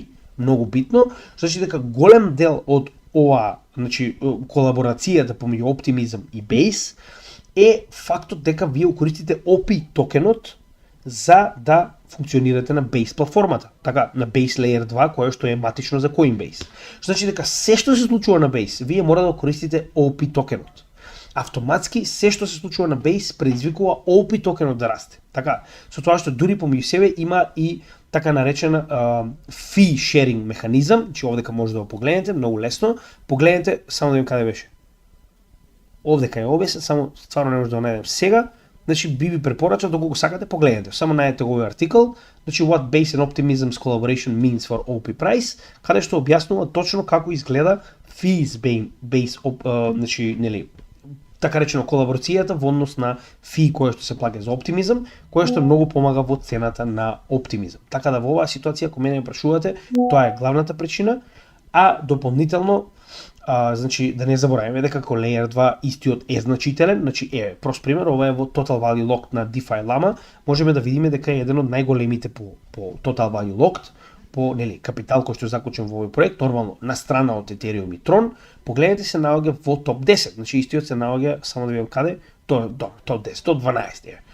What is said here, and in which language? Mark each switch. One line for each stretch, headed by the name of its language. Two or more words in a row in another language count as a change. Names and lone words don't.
Macedonian: Многу битно, значи дека голем дел од ова, значи колаборацијата помеѓу оптимизм и Base е фактот дека вие користите OP токенот за да функционирате на Base платформата, така на Base Layer 2, кое што е матично за Coinbase. Значи дека се што се случува на Base, вие мора да користите OP токенот. Автоматски се што се случува на Base предизвикува OP токенот да расте. Така, со тоа што дури помеѓу себе има и така наречена
English: fee sharing
Macedonian: механизам, че овдека може да го погледнете, многу лесно. Погледнете, само да видим каде беше. Овдека е објаснет, само стварно не може да го најдем сега. Значи би ви препорачам доколку сакате погледнете. Само најдете овој артикл, значи What Base and Optimism's Collaboration Means for OP Price, каде што објаснува точно како изгледа fees Base, значи нели така речено колаборацијата во однос на фи која што се плаќа за оптимизм, која што многу помага во цената на оптимизм. Така да во оваа ситуација, ако мене ме прашувате, тоа е главната причина, а дополнително, значи да не забораваме дека како Layer 2 истиот е значителен, значи прост пример, ова е во
English: Total Value Locked
Macedonian: на DeFi Llama, можеме да видиме дека е еден од најголемите по
English: Total Value Locked,
Macedonian: по капитал кој што е заклучен во овој проект, нормално на страна од Ethereum и Tron, погледнете се наоѓа во топ 10, значи истиот се наоѓа, само да видам каде, топ 10, топ 12 е.